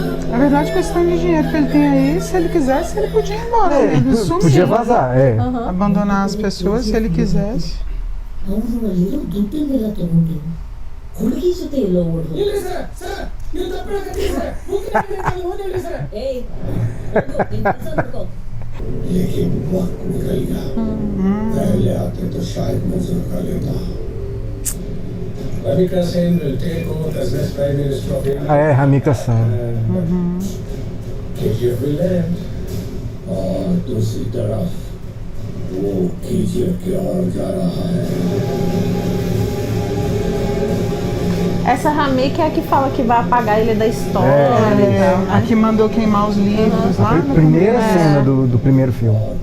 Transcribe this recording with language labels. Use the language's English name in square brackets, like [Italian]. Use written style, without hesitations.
[Portuguese] Na verdade, questão de dinheiro que ele tem aí, se ele quisesse, ele podia ir embora. Ele sumir. Podia vazar, Abandonar as pessoas se ele quisesse. [Kannada] ಅವರು ಅಲ್ಲಿರೋ ದುಡ್ಡನ್ನೆಲ್ಲ ತಗೊಂಡು ಹುಡುಗಿ ಜೊತೆ ಎಲ್ಲೋ ಓಡ್ರು ಏಯ್ ನಿನ್ ಕೆಲ್ಸ ನೋಡ್ಕೋ [Hindi] लेकिन वक्त निकल गया पहले आते तो शायद नजर कर लेता [English] Ramika Sen will take over as next Prime Minister of India. Ramika Sen. KGF will end. [Hindi] और दूसरी तरफ वो KGF की ओर जा रहा है. [Portuguese] Essa Ramika é a que fala que vai apagar ele da história e tal, né? A que mandou queimar os livros lá. A primeira cena do primeiro filme.